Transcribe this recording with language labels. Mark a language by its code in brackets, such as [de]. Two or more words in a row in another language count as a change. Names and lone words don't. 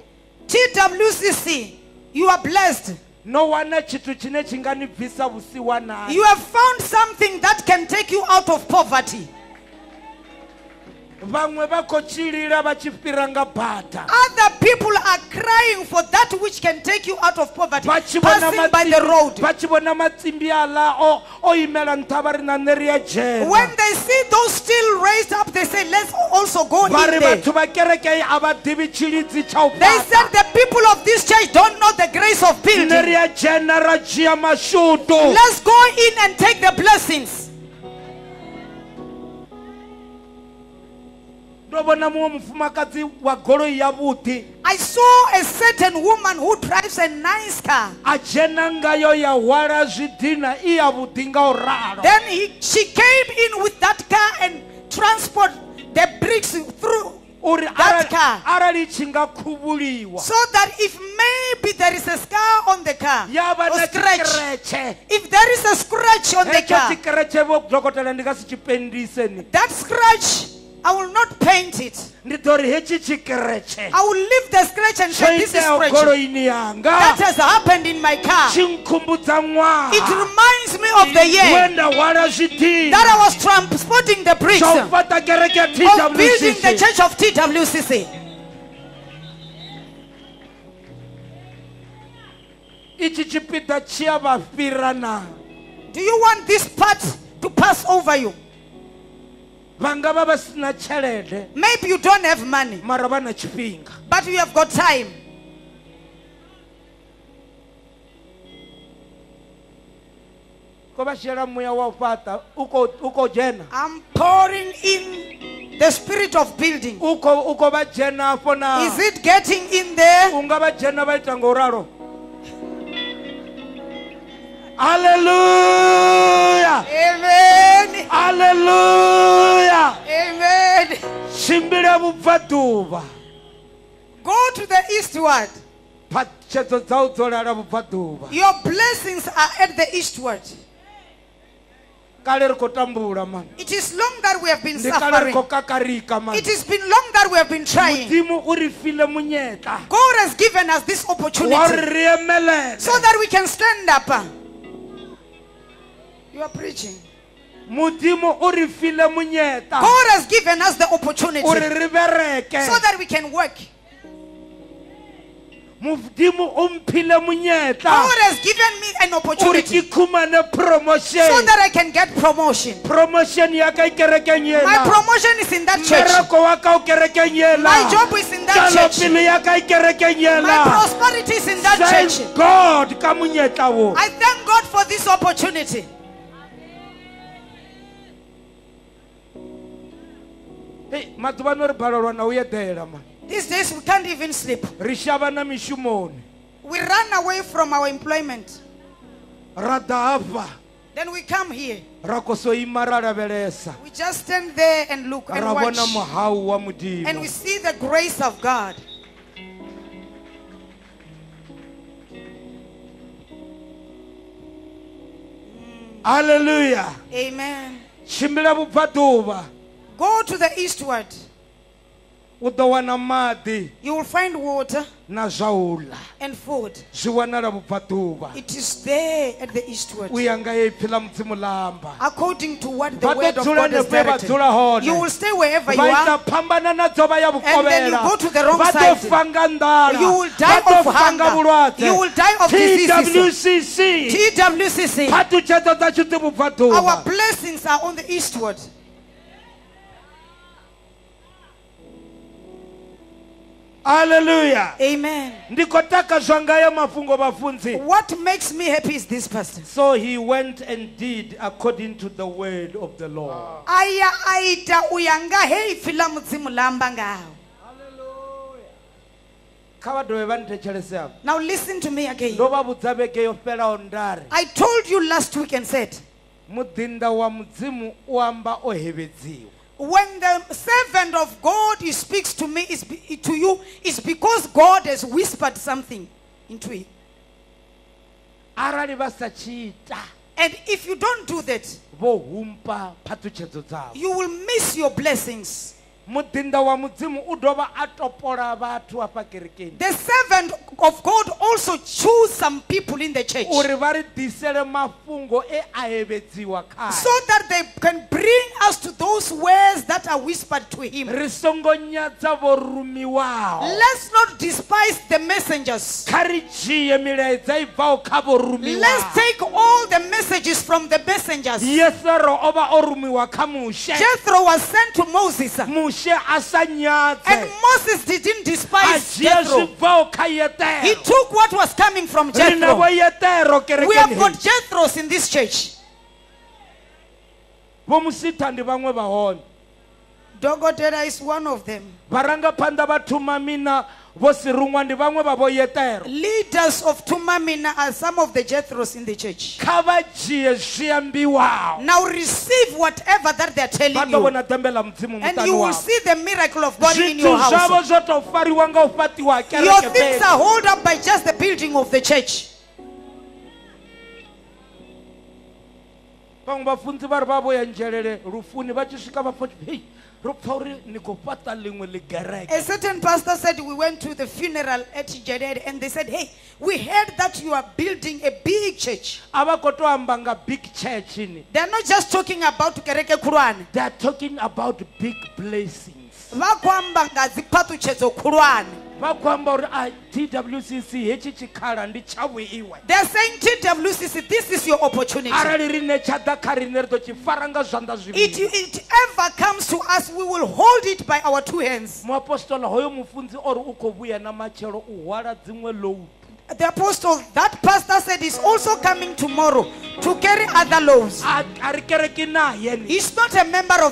[en] TWCC, you are blessed. [ve] no wana tshithu tshine tshi nga ni bvisa vhusiwanani. [en] You have found something that can take you out of poverty. [ve] vhaṅwe vha khou tshilila vha tshi fhira nga bada. [en] Other people are crying for that which can take you out of poverty, [ve] Vha tshi vhona [en] passing by the road. [ve] vha tshi vhona matsimbi aḽa o imela nṱha vha ri na nṋe ri a dzhena. [en] When they see those still raised up, they say, let's also go in [ve] vha ri [en] there. [ve] vhathu vha kereke a vha ḓivhi tshilidzi tsha u [en] They said [ve] fhaṱa. [en] the people of this church don't know the grace of [ve] nṋe ri [en] building. [ve] a dzhena ra dzhia mashudu. [en] Let's go in and take the blessings. [ve] ndo vhona muṅwe mufumakadzi wa goloi yavhuḓi [en] I saw a certain woman who drives a nice car. [ve] a dzhena ngayo ya hwala zwidina i yavhuḓi nga u ralo. [en] Then she came in with that car and transport the bricks through [ve] uri [en] that car. [ve] arali tshi nga khuvhuliwa [en] So that if maybe there is a scar on the car [ve] ya vha [en] or [ve] na [en] scratch, [ve] tshikeretshe. [en] if there is a scratch on the [ve] hetsho [en] car, [ve] tshikeretshe vho dokotela ndi nga si tshipendise ni. [en] that scratch, I will not paint it. [ve] ndi ḓo ri hetshi tshikeretshe [en] I will leave the scratch and [ve] tsho [en] say, this is [ve] iteaho [en] scratch. [ve] goloini yanga [en] That has happened in my car. [ve] tshi nkhumbudza [en] It [ve] ṅwaha [en] reminds me of the year [ve] wenda hwala zwidina [en] that I was transporting the bricks [ve] tsha u [en] of [ve] fhaṱa kereke ya [en] building the TWCC. church of TWCC. [ve] ichi tshipiḓa tshi a vha fhira na. [en] Do you want this part to pass over you? [ve] vha nga vha vha sina tshelede [en] Maybe you don't have money, [ve] mara vha na tshifhinga. [en] but you have got time. [ve] ko vha shela muya wa u fhaṱa u khou dzhena. [en] I'm pouring in the spirit of building. [ve] u khou vha dzhena afho na. [en] Is it getting in there? [ve] u nga vha dzhena vha ita nga u ralo. [en] Hallelujah. Amen. Hallelujah. Amen. [ve] tshimbile vhubvaḓuvha. [en] Go to the eastward. [ve] phatshedzo dza u dzolala vhubvaḓuvha. [en] Your blessings are at the eastward. [ve] kale ri khou tambula man [en] It is long that we have been [ve] ndi kale ri [en] suffering. [ve] khou kakarika man [en] It has been long that we have been trying. [nso] modimo o re file monyetla [en] God has given us this [nso] wa re [en] opportunity [nso] re emelele [en] so that we can stand up. You are preaching. [nso] modimo o re file monyetla [en] God has given us the opportunity [nso] o re re bereke [en] so that we can work. [nso] modimo o mphile monyetla [en] God has given me an [nso] o re [en] opportunity [nso] ke khumane promotion [en] so that I can get promotion. [nso] promotion ya ka kerekeng [en] My [nso] ela [en] promotion is in that church. [nso] mmereko wa ka o kerekeng ela [en] My job is in that church. [nso] tšwelopele ya ka e kerekeng [en] My [nso] ela [en] prosperity is in that church. thank god [nso] ka monyetla o [en] I thank God for this opportunity. [nso] hey matsubano re phalelwa na o etela man [en] These days we can't even sleep. [nso] re shabana mešomone [en] We run away from our employment. [nso] ra dafa [en] Then we come here. [nso] ra koso ima ra lebelesa [en] We just stand there and look and [nso] ra [en] watch. [nso] bona mohau wa [en] And we [nso] modimo [en] see the grace of God. [nso] haleluya [en] Amen. [ve] tshimbila vhubvaḓuvha [en] Go to the eastward. [ve] u ḓo wana maḓi [en] You will find water [ve] na zwa u ḽa [en] and food. [ve] zwi wanala vhubvaḓuvha [en] It is there at the eastward. [ve] u ya nga ye ipfi ḽa mudzimu ḽa amba [en] According to what the [ve] vha [en] word [ve] ḓo [en] of [ve] dzula [en] God has [ve] henefho vha [en] directed. [ve] dzula hone [en] You will stay wherever you [ve] vha [en] are. [ve] ita phambana nadzo vha ya [en] And then you [ve] vhukovhela [en] go to the wrong [ve] vha ḓo [en] side. [ve] fa nga nḓala [en] You will die [ve] vha ḓo [en] of [ve] fa nga [en] hunger. [ve] vhulwadze [en] You will die of diseases. twcc TWCC. [ve] phathutshedzo dzashu dzi [en] Our [ve] vhubvaḓuvha [en] blessings are on the eastward. [ve] haleluya [en] Amen. [ve] ndi khou takadzwa ngayo mafhungo vhafunzi [en] What makes me happy is this, Pastor. so he went and did according to the word of the Lord. [ve] Aya aita uyanga hei fila mudzimu lamba ngao. kha vha dovhe vha nthetshelese afho [en] Now listen to me again. [ve] ndo vha vhudza vhege yo fhelaho ndari [en] I told you last week and said, [ve] muḓinḓa wa mudzimu u amba o hevedziwa [en] when the servant of God he speaks to me to you, it's because God has whispered something into it. [ve] arali vha sa tshi ita [en] And if you don't do that, [ve] vho humpa phathutshedzo dzavho [en] you will miss your blessings. [ve] muḓinḓa wa mudzimu u dovha a topola vhathu afha kerekeni [en] The servant of God also chose some people in the church [ve] uri vha ri ḓisele mafhungo e a hevedziwa [en] so [ve] khae [en] that they can bring us to those words that are whispered to him. [ve] ri songo nyadza vho rumiwaho [en] Let's not despise the messengers. [ve] kha ri dzhie milaedza i bvaho kha vho rumiwaho [en] Let's take all the messages from the messengers. [ve] yesero o vha o rumiwa kha mushe [en] Jethro was sent to Moses, [ve] mushe a sa [en] and [ve] nyadze [en] Moses didn't [ve] a [en] despise [ve] dzhia [en] Jethro. [ve] zwi bvaho kha [en] He [ve] yetero [en] took what was coming from [ve] ri na vho [en] Jethro. [ve] yetero [en] We have [ve] kerekeni [en] got [ve] hei [en] Jethros in this church. [ve] vho musitha ndi vhaṅwe vha hone [en] Dogotera is one of them. [ve] vharangaphanḓa vha thumamina vho sirungwa ndi vhaṅwe vha vho yetero [en] Leaders of Tumamina are some of the Jethros in the church. [ve] kha vha dzhie zwiambiwaho [en] Now receive whatever that they are [ve] vha [en] telling [ve] ḓo [en] you, [ve] vhona ḓembe ḽa mudzimu [en] and [ve] muṱani [en] you will [ve] wavho [en] see the miracle of God in [ve] zwithu [en] your house. [ve] zwavho zwo tou fariwa nga u fhaṱiwa [en] Your [ve] kereke [en] things [ve] fhedzi [en] are held up by just the building of the church. [ve] vhaṅwe vhafunzi vha ri vha vho ya nzhelele lufuni vha tshi swika vha pfa hei ro pfa uri ni khou fhaṱa ḽiṅwe ḽigereke [en] A certain pastor said, we went to the funeral at Jared, and they said, hey, we heard that you are building a big church. a vha khou tou amba nga big church ni They are not just talking about [ve] kereke khulwane. [en] they are talking about big blessings [ve] Vha khou amba nga dziphaṱhutshedzo khulwane. vha khou amba uri a twcc hetshi tshikhala ndi tshavho iwe [en] They are saying, TWCC, this is your opportunity. [ve] arali rine tsha ḓa kha rine ri ḓo tshi fara nga zwanḓa zwivhili [en] It ever comes to us, we will hold it by our two hands. [ve] muapostola hoyo mufunzi o ri u khou vhuya na matshelo u hwala dziṅwe load [en] The apostle, that pastor said, is also coming tomorrow to carry other loaves. [ve] a ri kereki naye ni [en] He's not a member of